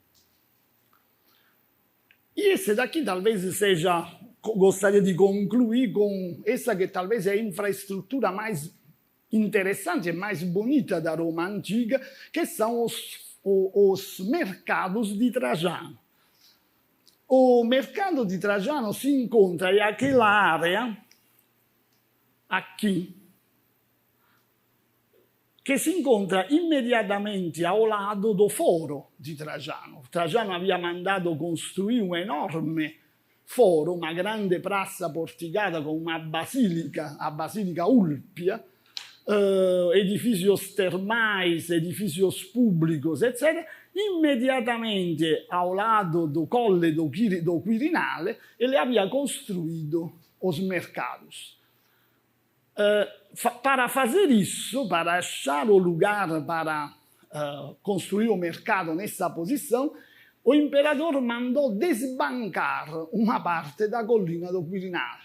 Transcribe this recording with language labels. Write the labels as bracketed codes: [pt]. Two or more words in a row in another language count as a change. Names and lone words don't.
[pt] E esse daqui talvez seja, gostaria de concluir com essa que talvez é a infraestrutura mais interessante e mais bonita da Roma antiga, que são os mercados de Trajano. O mercado de Trajano se encontra em aquela área aqui, [it] che si incontra immediatamente [pt] ao lado do foro [it] di Trajano. Trajano aveva mandato costruire un enorme foro, una grande piazza porticata con una basilica, [pt] a Basilica Ulpia, edificios termais, edificios públicos, etc., immediatamente ao lado do Colle do Quirinale, ele havia construído os mercados. Para fazer isso, para achar o lugar para construir o mercado nessa posição, o imperador mandou desbancar uma parte da colina do Quirinale.